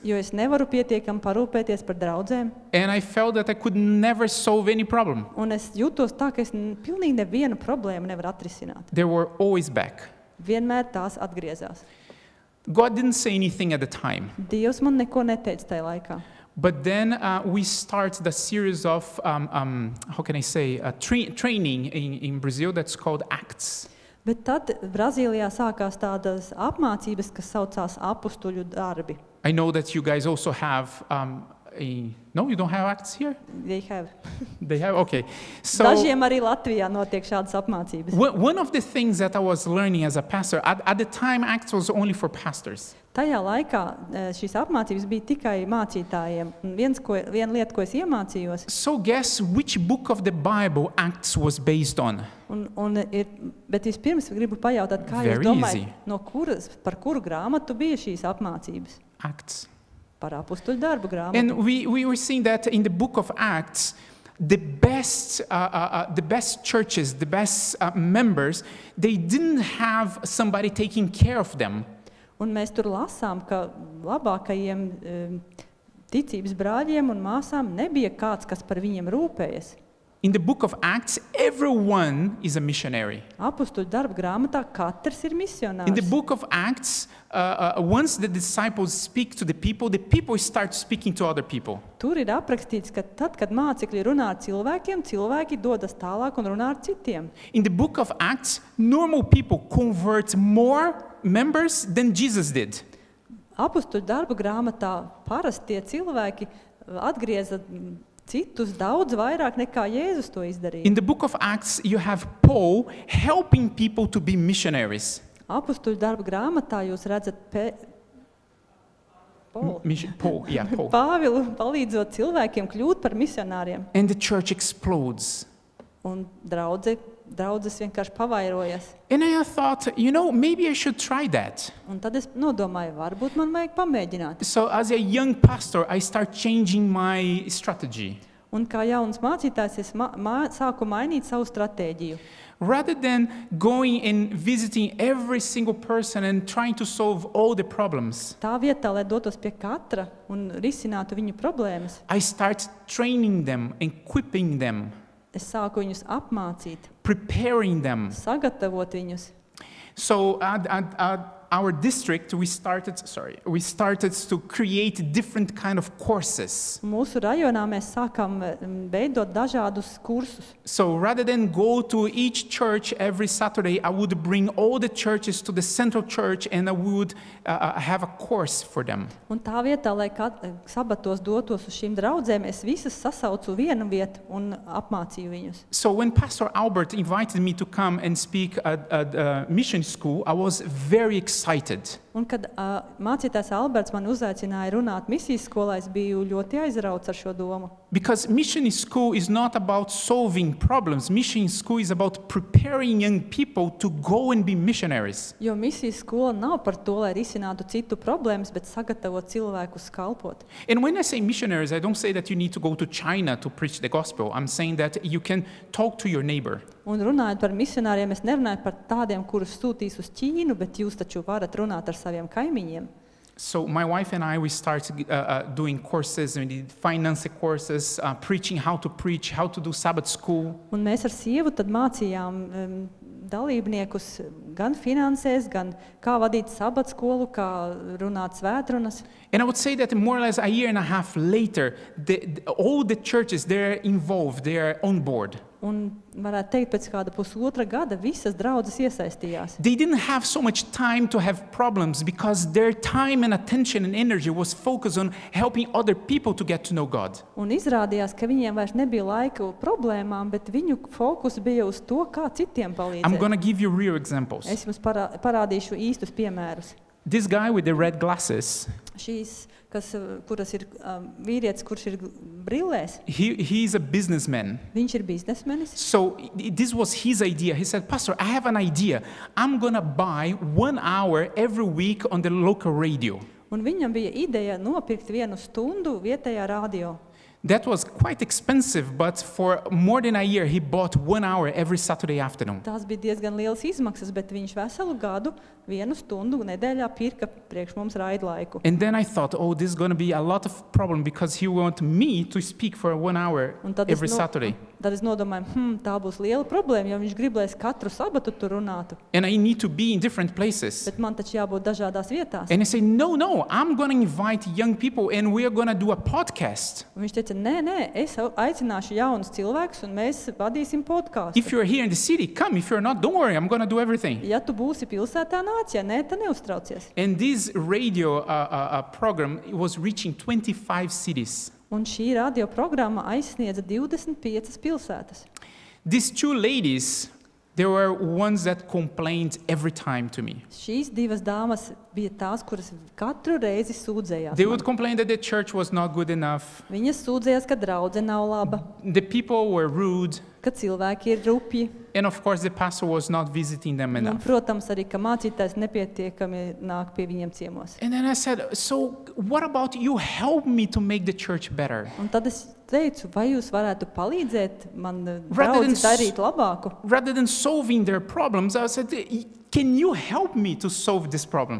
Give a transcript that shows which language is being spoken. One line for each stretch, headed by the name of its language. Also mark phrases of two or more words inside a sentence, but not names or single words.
Latvian: Jo es nevaru pietiekami parūpēties par draudzēm,
English: and I felt that I could never solve any problem.
Latvian: un es jūtos tā, ka es pilnīgi nevienu problēmu nevaru atrisināt.
English: They were always back.
Latvian: Vienmēr tās atgriezās.
English: God didn't say anything at the time.
Latvian: Dievs man neko neteica tajā laikā.
English: But then we started a series of, training in Brazil that's called ACTS.
Latvian: Bet tad Brazīlijā sākās tādas apmācības, kas saucās apustuļu darbi.
English: I know that you guys also have no, you don't have ACTS here? They have. They have? Okay. So
Latvian: Dažiem arī Latvijā notiek šādas apmācības.
English: one of the things that I was learning as a pastor, at the time ACTS was only for pastors.
Latvian: Tajā laikā šīs apmācības bija tikai mācītājiem. Un viena lieta, ko es iemācījos,
English: So guess which book of the Bible ACTS was based on?
Latvian: bet vispirms gribu pajautāt, kā
English: Very
Latvian: jūs domājat,
English: easy.
Latvian: par kuru grāmatu bija šīs apmācības? ACTS. Par apustuļu darbu grāmatu.
English: And we were seeing that in the book of Acts, the best churches, the best members, they didn't have somebody taking care of them.
Latvian: Un mēs tur lasām, ka labākajiem ticības brāļiem un māsām nebija kāds, kas par viņiem rūpējas.
English: In the book of Acts, everyone is a missionary.
Latvian: Apustuļu darba grāmatā katrs ir
English: In the
Latvian: misionārs.
English: book of Acts, once the disciples speak to the people start speaking to other people.
Latvian: Tur ir aprakstīts, ka tad, kad mācekļi runā ar cilvēkiem, cilvēki dodas tālāk un runā ar citiem.
English: In the book of Acts, normal people convert more members than Jesus did.
Latvian: Apustuļu darba grāmatā parastie cilvēki atgrieza citus daudz vairāk nekā Jēzus to izdarīja.
English: In the book of Acts, you have Paul helping people to be missionaries.
Latvian: Apustuļu darba grāmatā jūs redzat Paul. Pāvilu palīdzot cilvēkiem kļūt par misionāriem.
English: And the church explodes.
Latvian: Un draudzes vienkārši pavairojas.
English: And I thought, maybe I should try that.
Latvian: Un tad es nodomāju, varbūt man vajag pamēģināt.
English: So as a young pastor, I start changing my strategy.
Latvian: Un kā jauns mācītājs, es sāku mainīt savu stratēģiju.
English: Rather than going and visiting every single person and trying to solve all the problems,
Latvian: Tā vietā, lai dotos pie katra un risinātu viņu problēmas,
English: I start training them, equipping them,
Latvian: es sāku viņus apmācīt,
English: preparing them.
Latvian: sagatavot viņus.
English: So at our district, we started to create different kind of courses.
Latvian: Mūsu rajonā mēs sākam veidot dažādus kursus.
English: So rather than go to each church every Saturday, I would bring all the churches to the central church and I would have a course for them.
Latvian: Un tā vietā, lai sabatos dotos uz šīm draudzēm, es visas sasaucu vienu vietu un apmācīju viņus.
English: So when Pastor Albert invited me to come and speak at mission school, I was very excited.
Latvian: Un kad mācītājs Alberts man uzaicināja runāt misijas skolā, es biju ļoti aizrauts ar šo domu.
English: Because mission school is not about solving problems. Mission school is about preparing young people to go and be missionaries.
Latvian: Jo misijas skola nav par to, lai risinātu citu problēmas, bet sagatavot cilvēkus kalpot.
English: And when I say missionaries, I don't say that you need to go to China to preach the gospel. I'm saying that you can talk to your neighbor.
Latvian: Un runājot par misionāriem, es nerunāju par tādiem, kurus sūtīs uz Ķīnu, bet jūs taču varat runāt ar saviem kaimiņiem.
English: So my wife and I, we started doing courses, we did finance courses, preaching, how to do Sabbath school.
Latvian: Un mēs ar sievu tad mācījām dalībniekus gan finansēs, gan kā vadīt sabata skolu, kā runāt svētrunas.
English: And I would say that more or less a year and a half later, all the churches, they're involved, they're on board.
Latvian: Un varētu teikt, pēc kāda pusotra gada visas draudzes iesaistījās.
English: They didn't have so much time to have problems because their time and attention and energy was focused on helping other people to get to know God.
Latvian: Un izrādījās, ka viņiem vairs nebija laika problēmām, bet viņu fokus bija uz to, kā citiem
English: I'm
Latvian: palīdzēt.
English: going to give you real examples.
Latvian: Es jums parādīšu īstus piemērus.
English: This guy with the red glasses,
Latvian: Kuras ir vīrietis, kurš ir brillēs,
English: he's a businessman.
Latvian: viņš ir biznesmenis.
English: So this was his idea. He said, Pastor, I have an idea. I'm going to buy 1 hour every week on the local radio.
Latvian: Un viņam bija ideja nopirkt 1 stundu vietējā radio.
English: That was quite expensive, but for more than a year, he bought 1 hour every Saturday afternoon.
Latvian: Tās bija diezgan lielas izmaksas, bet viņš veselu gadu 1 stundu nedēļā pirka priekš mums raidlaiku.
English: And then I thought, oh, this is going to be a lot of problem because he wants me to speak for 1 hour every Saturday.
Latvian: Tad es nodomāju, tā būs liela problēma, jo viņš gribēs katru sabatu tur runātu.
English: And I need to be in different places.
Latvian: Bet man taču jābūt dažādās vietās.
English: And I say, no, I'm going to invite young people and we are going to do a podcast.
Latvian: Un viņš teica, nē, es aicināšu jaunus cilvēkus un mēs vadīsim podcastu.
English: If you're here in the city, come. If you're not, don't worry, I'm going to do everything.
Latvian: Ja tu būsi pilsētā, nāc, ja nē, tad neuztraucies.
English: And this radio program was reaching 25 cities.
Latvian: Un šī radioprogramma aizsniedza 25 pilsētas.
English: These 2 ladies, they were ones that complained every time to me.
Latvian: Šīs 2 dāmas bija tās, kuras katru reizi sūdzējās.
English: They would complain that the church was not good enough.
Latvian: Viņas sūdzējās, ka draudze nav laba,
English: The people were rude.
Latvian: ka cilvēki ir rupji.
English: And of course, the pastor was not visiting them
Latvian: Un,
English: enough.
Latvian: protams, arī, ka mācītājs nepietiekami nāk pie viņiem ciemos.
English: And then I said, so what about you help me to make the church better?
Latvian: Un tad es teicu, vai jūs varētu palīdzēt man
English: Rather than
Latvian: draudzi darīt labāku?
English: Rather than solving their problems, I said, can you help me to solve this problem?